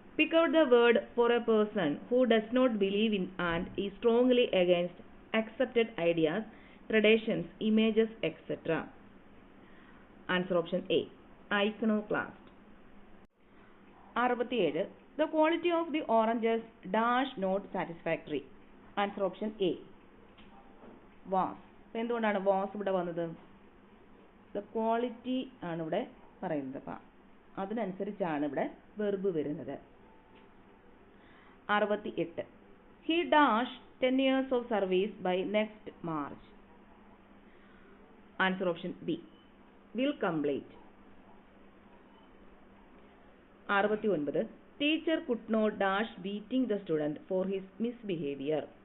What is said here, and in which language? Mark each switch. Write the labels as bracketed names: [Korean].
[English] Pick out the word for a person who does not believe in and is strongly against accepted ideas, traditions, images, etc. Answer option A. Iconoclast. 67. The quality of the oranges dash not satisfactory. Answer option A. Was. [Malayalam] എന്തുകൊണ്ടാണ് was ഇവിടെ വന്നത്? The quality ആണ് ഇവിടെ പറയുന്നത്. അപ്പം അതിനനുസരിച്ചാണ് ഇവിടെ verb വരുന്നത്. [English] 68. He dash 10 years of service by next March. Answer option B. Will complete. 69. Teacher could not dash beating the student for his misbehavior.